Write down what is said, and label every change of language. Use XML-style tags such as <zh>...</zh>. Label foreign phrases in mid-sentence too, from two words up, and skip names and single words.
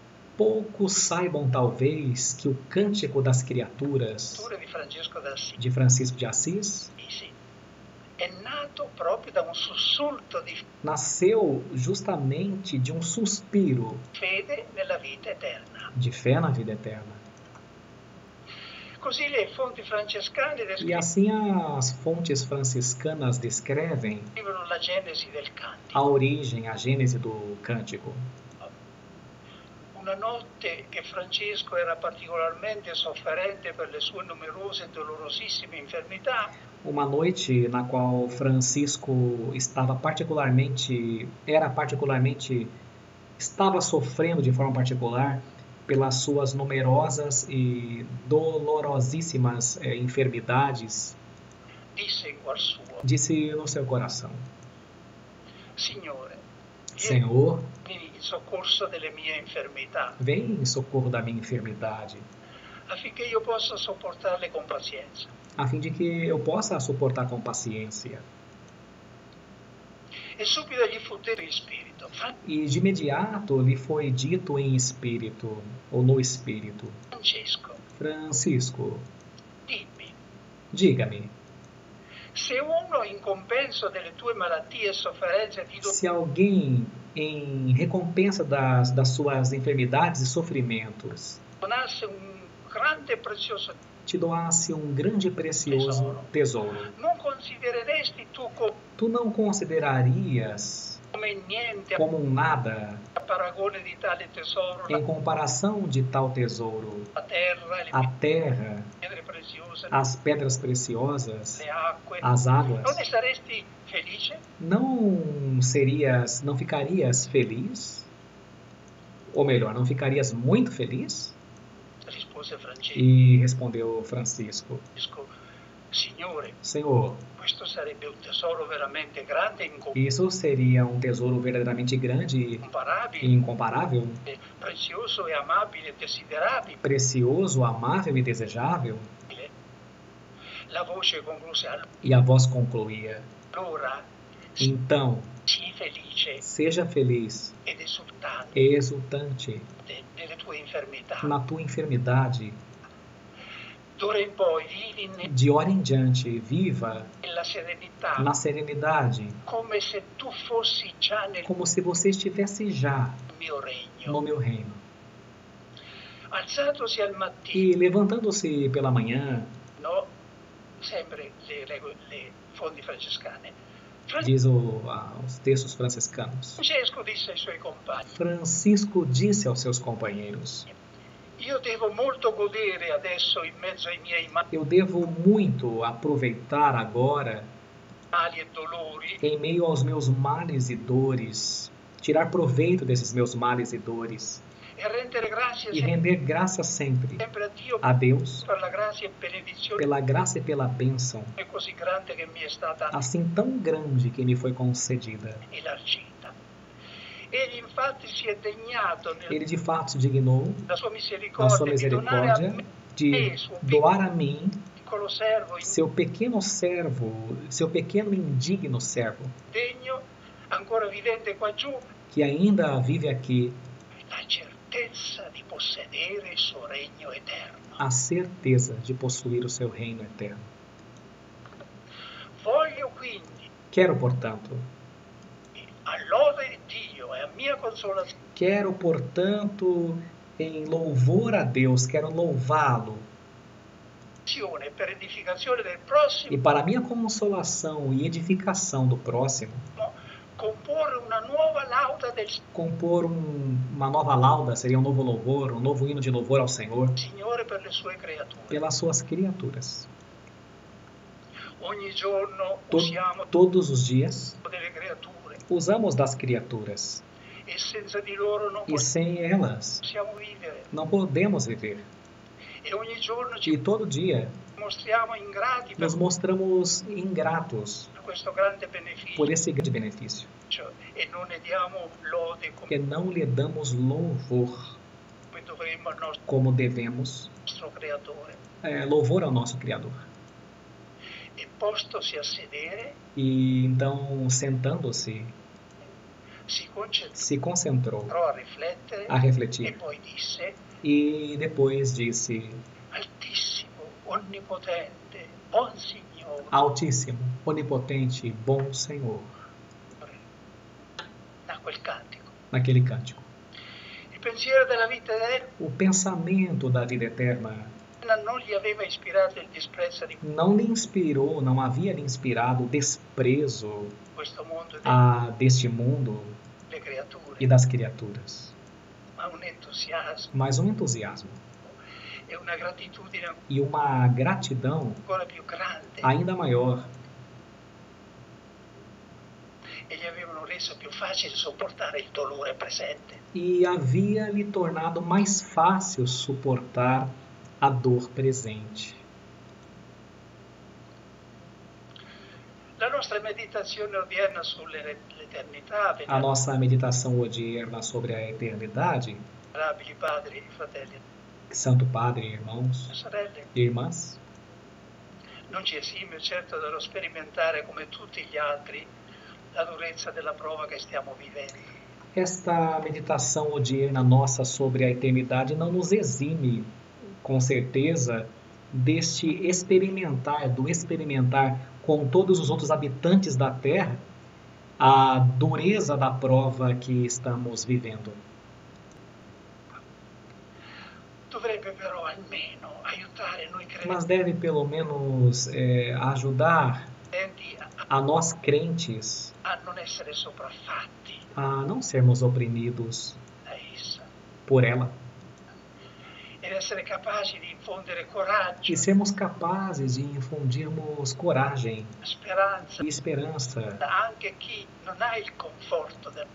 <pt>Poucos saibam, talvez, que o Cântico das Criaturas</pt> <it>di Francesco</it> <pt>de Assis</pt> <it>è nato proprio da un sussulto di</it> <pt>nasceu justamente de um suspiro</pt> <it>fede nella vita eterna.</it> <pt>de fé na vida eterna.</pt> <it>Così le fonti francescane</it> <pt>E assim as fontes franciscanas descrevem</pt> <it>descrivono la genesi del cantico.</it> <pt>a origem, a gênese do cântico.</pt> <it>Una notte che Francesco era particolarmente sofferente per le sue numerose e dolorosissime infermità.</it> <pt>Uma noite na qual Francisco estava sofrendo de forma particular pelas suas numerosas e dolorosíssimas enfermidades,</pt> <it>Disse in cuor suo:</it> <pt>disse no seu coração:</pt> <it>Signore,</it> <pt>Senhor,</pt> <it>vieni in soccorso delle mie infermità,</it> <pt>vem em socorro da minha enfermidade,</pt> <it>affinché io possa sopportarle con pazienza.</it> <pt>a fim de que eu possa suportar com paciência.</pt> <it>E subito gli fu detto in spirito:</it> <pt>E de imediato lhe foi dito em espírito, ou no espírito: Francisco,</pt> <it>dimmi,</it> <pt>diga-me,</pt> <it>se uno in compenso delle tue malattie e sofferenze ti</it> <pt>se alguém, em recompensa das suas enfermidades e sofrimentos,</pt> <it>donasse un grande e prezioso</it> <pt>te doasse um grande e precioso tesouro,</pt> <it>non considereresti</it> <pt>tu não considerarias</pt> <it>come niente</it> <pt>como um nada</pt> <it>a paragone di tale tesoro</it> <pt>em comparação de tal tesouro</pt> <it>la terra, le</it> <pt>a terra,</pt> <it>pietre preziose,</it> <pt>as pedras preciosas,</pt> <it>le acque?</it> <pt>as águas?</pt> <it>Non ne saresti felice?</it> <pt>Não ficarias feliz? Ou melhor, não ficarias muito feliz?</pt> <it>Rispose Francesco.</it> <pt>E respondeu Francisco:</pt> <it>Signore,</it> <pt>Senhor,</pt> <it>questo sarebbe un tesoro veramente grande e</it> <pt>isso seria um tesouro verdadeiramente grande e</pt> <it>incomparabile,</it> <pt>incomparável,</pt> <it>prezioso e amabile e desiderabile.</it> <pt>precioso, amável e desejável?</pt> <it>La voce concluse:</it> <pt>E a voz concluía:</pt> <it>allora</it> <pt>então,</pt> <it>sii felice</it> <pt>seja feliz</pt> <it>ed esultante</it> <pt>e exultante</pt> <it>delle tue infermità.</it> <pt>na tua enfermidade.</pt> <it>D'ora in poi vivi</it> <pt>De hora em diante, viva</pt> <it>nella serenità,</it> <pt>na serenidade,</pt> <it>come se tu fossi già nel</it> <pt>como se você estivesse já</pt> <it>mio regno.</it> <pt>no meu reino.</pt> <it>Alzatosi al mattino,</it> <pt>E levantando-se pela manhã, no,</pt> <it>sempre le fonti francescane,</it> <pt>diz os textos franciscanos,</pt> <it>Francesco disse ai suoi compagni:</it> <pt>Francisco disse aos seus companheiros:</pt> <it>io devo molto godere adesso in mezzo ai miei</it> <pt>eu devo muito aproveitar agora,</pt> <it>mali e dolori,</it> <pt>em meio aos meus males e dores, tirar proveito desses meus males e dores,</pt> <it>e rendere grazie</it> <pt>e render graças sempre</pt> <it>sempre a Dio</it> <pt>a Deus</pt> <it>per la grazia e benedizione</it> <pt>pela graça e pela bênção,</pt> <it>così grande che mi è stata</it> <pt>assim tão grande que me foi concedida.</pt> <it>elargita. Egli infatti si è degnato</it> <pt>Ele de fato se dignou,</pt> <it>nella sua</it> <pt>na sua</pt> <it>misericordia di donare a</it> <pt>misericórdia,</pt> <it>me</it> <pt>de</pt> <it>suo</it> <pt>doar a mim,</pt> <it>piccolo servo</it> <pt>seu pequeno servo, seu pequeno indigno servo,</pt> <it>indegno, ancora vivente qua giù,</it> <pt>que ainda vive aqui,</pt> <it>la certezza di possedere il suo regno eterno.</it> <pt>a certeza de possuir o seu reino eterno.</pt> <it>Voglio quindi,</it> <pt>Quero, portanto,</pt> <it>a lode di Dio e a mia consolazione,</it> <pt>Quero, portanto, em louvor a Deus, quero louvá-lo.</pt> <it>Per edificazione del prossimo,</it> <pt>E para minha consolação e edificação do próximo,</pt> <it>comporre una nuova lauda del</it> <pt>compor uma nova lauda, seria um novo louvor, um novo hino de louvor ao Senhor,</pt> <it>Signore per le sue creature.</it> <pt>pelas suas criaturas.</pt> <it>Ogni giorno usiamo</it> <pt>Todos os dias,</pt> <it>delle creature</it> <pt>usamos das criaturas.</pt> <it>e senza di loro non</it> <pt>E sem elas,</pt> <it>possiamo vivere.</it> <pt>não podemos viver.</pt> <it>E ogni giorno ci</it> <pt>E todo dia,</pt> <it>mostriamo ingrati per</it> <pt>nos mostramos ingratos</pt> <it>questo grande beneficio</it> <pt>por esse grande benefício.</pt> <it>e non ne diamo lode</it> <pt>Que não lhe damos louvor</pt> <it>come dovremmo al</it> <pt>como devemos,</pt> <it>nostro creatore.</it> <pt>louvor ao nosso Criador.</pt> <it>E postosi a sedere,</it> <pt>E então, sentando-se,</pt> <it>si concentrò</it> <pt>se concentrou</pt> <it>a riflettere</it> <pt>a e refletir.</pt> <it>poi disse:</it> <pt>E depois disse:</pt> <it>Altissimo, onnipotente, buon Signore,</it> <pt>Altíssimo, onipotente, bom Senhor,</pt> <it>da quel cantico.</it> <pt>naquele cântico.</pt> <it>Il pensiero della vita eterna</it> <pt>O pensamento da vida eterna</pt> <it>non gli aveva ispirato il disprezzo di</it> <pt>não lhe inspirou, não havia lhe inspirado o desprezo</pt> <it>questo mondo</it> <pt>deste mundo</pt> <it>delle creature,</it> <pt>e das criaturas,</pt> <it>ma un entusiasmo</it> <pt>mas um entusiasmo</pt> <it>e una gratitudine</it> <pt>e uma gratidão</pt> <it>ancora più grande</it> <pt>ainda maior,</pt> <it>e gli avevano reso più facile sopportare il dolore presente.</it> <pt>e havia lhe tornado mais fácil suportar a dor presente.</pt> <it>La nostra meditazione odierna sull'eternità,</it> <pt>A nossa meditação odierna sobre a eternidade,</pt> <it>venerabili padri, fratelli</it> <pt>Santo Padre, irmãos</pt> <it>e sorelle,</it> <pt>e irmãs,</pt> <it>non ci esime certo dallo sperimentare come tutti gli altri la durezza della prova che stiamo vivendo.</it> <pt>esta meditação odierna nossa sobre a eternidade não nos exime, com certeza, do experimentar com todos os outros habitantes da Terra a dureza da prova que estamos vivendo.</pt> <it>Dovrebbe però almeno aiutare noi</it> <pt>Mas deve pelo menos ajudar</pt> <it>credenti</it> <pt>a nós crentes</pt> <it>a non essere sopraffatti</it> <pt>a não sermos oprimidos</pt> <it>da essa</it> <pt>por ela</pt> <it>ed essere capaci di infondere coraggio,</it> <pt>e sermos capazes de infundirmos coragem</pt> <it>speranza</it> <pt>e esperança</pt> <it>anche chi non ha il conforto della</it>